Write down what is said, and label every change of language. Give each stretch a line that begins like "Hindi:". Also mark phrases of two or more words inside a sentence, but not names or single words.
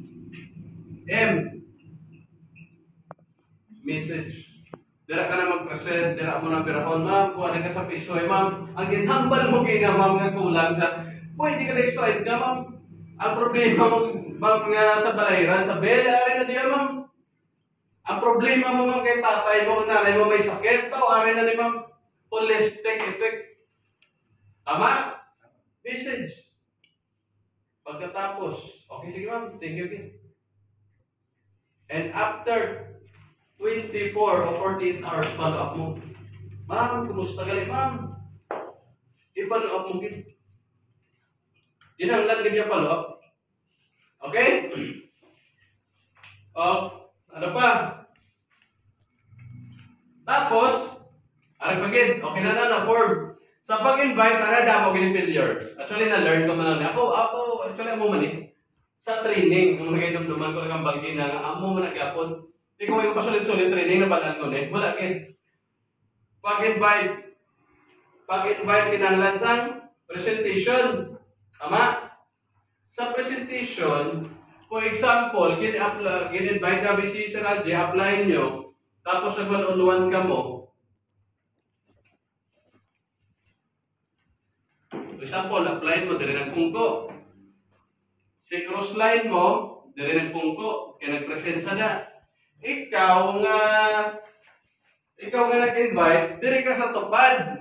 English: M. Message.
Hiligaynon: Dira ka na mag-present, dira mo na pirahon, ma'am, kuha ka sa piso, ma'am. Ang ginhambal mo kaya ma'am, nga kulang sa, pwede ka na-extract ka, ma'am. Ang problema mo, ma'am, nga sa balayran, sa bela, ari na diya, ma'am. Ang problema mo, ma'am, kay tatay mo, nanay mo may sakit, to, ari na ni ma'am.
English: Holistic effect. Tama?
Hiligaynon: Message. Pagkatapos, okay, sige ma'am,
English: thank you again. And after 24 or 48 hours, follow up mo.
Hiligaynon: Ma'am, kumusta galing, ma'am? I-follow up mo gid.
Filipino: Yun ang lang ganyan
Hiligaynon: follow up. Okay? Ano pa? Tapos, ano pagin? Okay na form. Sa pag-invite, damo gini failure. Actually, na-learn ko man lang. Actually, amo man sa training, ang mga dumduman ko lang ang bagay na amo man nag-apon. Di ko may pasulit-sulit training na balaan ko din. Wala kin. Pag-invite, kinahanglan sang presentation. Tama? Sa presentation,
English: for example,
Hiligaynon: gin-invite kami si Sir Algie, apply nyo, tapos nag-one-on-one ka mo.
English: For example,
Hiligaynon: apply mo, dire ng pungko. Si crossline mo, dire ng pungko, kaya nag-present sa na. Ikaw nga nag-invite, dire ka sa tupad.